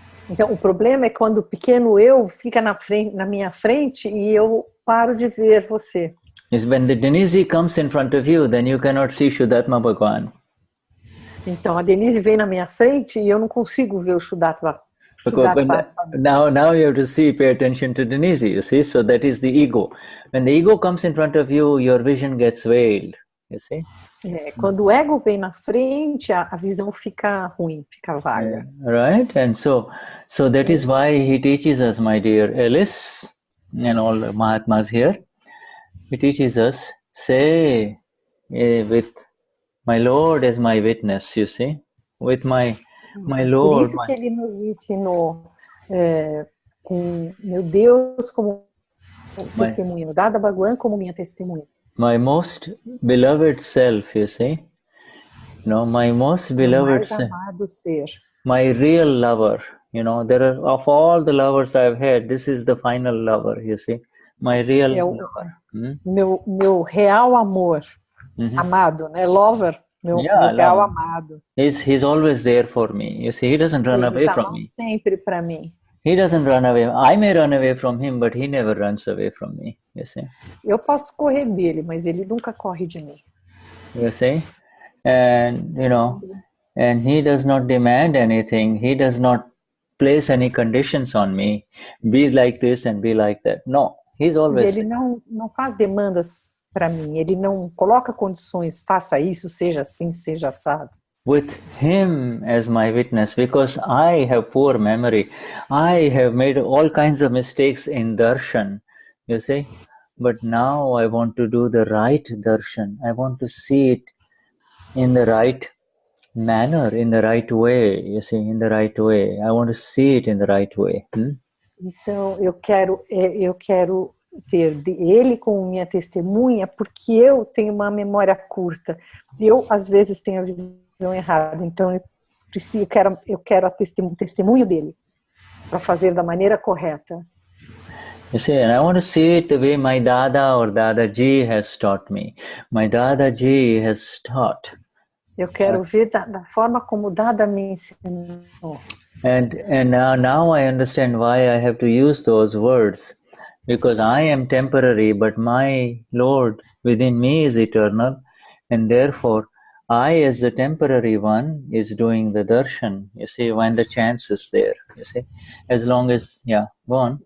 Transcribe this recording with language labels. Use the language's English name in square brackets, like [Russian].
[Portuguese] Então, o problema é quando o pequeno eu fica na minha frente e eu paro de ver você. [English] Is when the Denize comes in front of you, then you cannot see Shuddhatma Bhagavan. [Portuguese] Então, a Denize vem na minha frente e eu não consigo ver o Shuddhatma. [English] Now you have to pay attention to Denize, you see, so that is the ego. When the ego comes in front of you, your vision gets veiled, you see. [Portuguese] Quando o ego vem na frente, a visão fica ruim, fica vaga. [English] Right? And so that is why he teaches us, my dear Alice, and all the Mahatmas here, he teaches us, say, with my Lord as my witness, you see, with my Lord. [Portuguese] Por isso que ele nos ensinou, com meu Deus como testemunha, Dada Bhagwan como minha testemunha. [English] My most beloved self, you see, my most beloved self, my real lover, there are, of all the lovers I've had, this is the final lover, you see, my real lover. [Portuguese] Meu real amor, amado, né? [English] Lover, [Portuguese] meu real amado. [English] He's always there for me, you see, he doesn't run away from me. [Portuguese] Sempre para mim. [English] He doesn't run away. I may run away from him, but he never runs away from me. You see? [Portuguese] Eu posso correr dele, mas ele nunca corre de mim. [English] You see? And, and he does not demand anything. He does not place any conditions on me. Be like this and be like that. No, he's always... [Portuguese] Ele não faz demandas para mim. Ele não coloca condições. Faça isso, seja assim, seja assado. [English] With him as my witness, because I have poor memory. I have made all kinds of mistakes in darshan, you see. But now I want to do the right darshan. I want to see it in the right manner, in the right way, you see, in the right way. I want to see it in the right way. [Portuguese] Então, eu quero ter ele como minha testemunha, porque eu tenho uma memória curta. Eu, às vezes, tenho a visão errada, então eu quero o testemunho dele para fazer da maneira correta. [English] You see, and I want to see it the way my Dada or Dadaji has taught me. My Dadaji has taught. [Portuguese] Eu quero ver da forma como o Dada me ensinou. [English] And now I understand why I have to use those words, because I am temporary, but my Lord within me is eternal, and therefore I, as the temporary one, is doing the darshan, you see, when the chance is there, you see, as long as, go on.